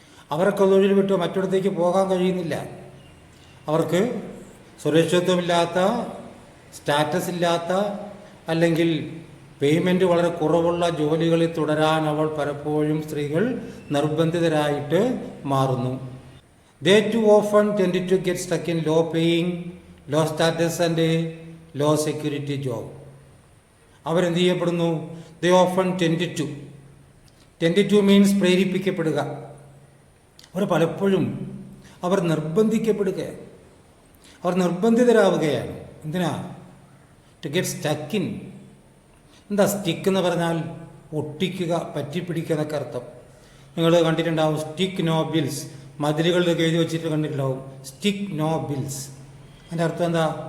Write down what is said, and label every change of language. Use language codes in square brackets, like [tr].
[ml] അവർക്ക് തൊഴിൽ വിട്ട് മറ്റിടത്തേക്ക് പോകാൻ കഴിയുന്നില്ല. അവർക്ക് സുരക്ഷിതത്വമില്ലാത്ത, സ്റ്റാറ്റസ് ഇല്ലാത്ത, അല്ലെങ്കിൽ പേയ്മെൻറ്റ് വളരെ കുറവുള്ള ജോലികളിൽ തുടരാൻ അവൾ പലപ്പോഴും സ്ത്രീകൾ നിർബന്ധിതരായിട്ട് മാറുന്നു. [en] they too often tend to get stuck in low paying, low status and low security job. [ml] അവരെന്ത് ചെയ്യപ്പെടുന്നു? [en] they often tend to means [ml] പ്രേരിപ്പിക്കപ്പെടുക. അവർ പലപ്പോഴും നിർബന്ധിക്കപ്പെടുകയാണ്, അവർ നിർബന്ധിതരാവുകയാണ്. എന്തിനാ? [en] To get stuck in. [ml] എന്താ സ്റ്റിക്ക് എന്ന് പറഞ്ഞാൽ? ഒട്ടിക്കുക, പറ്റിപ്പിടിക്കുക എന്നൊക്കെ അർത്ഥം. നിങ്ങൾ കണ്ടിട്ടുണ്ടാവും [en] Stick no bills. [ml] മതിലുകളിലൊക്കെ എഴുതി വെച്ചിട്ട് കണ്ടിട്ടുണ്ടാവും സ്റ്റിക്ക് നോ ബിൽസ്. അതിൻ്റെ അർത്ഥം എന്താ?